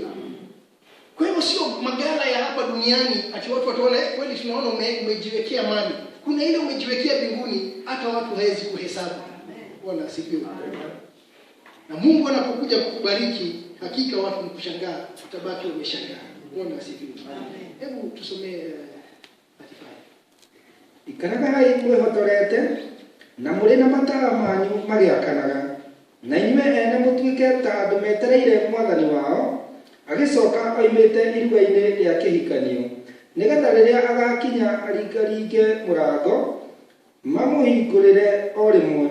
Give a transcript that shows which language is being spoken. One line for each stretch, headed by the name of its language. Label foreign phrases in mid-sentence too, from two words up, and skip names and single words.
Swahili: Kwa hivyo sio magala ya hapa duniani ati watu wataona kweli tunaona umejiwekea mali. Kuna ile umejiwekea mbinguni, hata watu hawezi kuhesabu. Bwana asifiwe. Na Mungu anapokuja kukubariki, hakika watu mkushangaa, utabaki umeshangaa. Bwana asifiwe. Hebu tusomee 35.
Kikuyu: Ikaragai mwehotorete na muri na matara manyu magiakanaga, na inyuĩ ene mũtuĩke ta andũ metereire mwathani wao agicoka oimĩte iruga-inĩ rĩa kĩhikanio, nĩgetha rĩrĩa agakinya aringaringe mũrango mamũhingũrĩre o rĩmwe.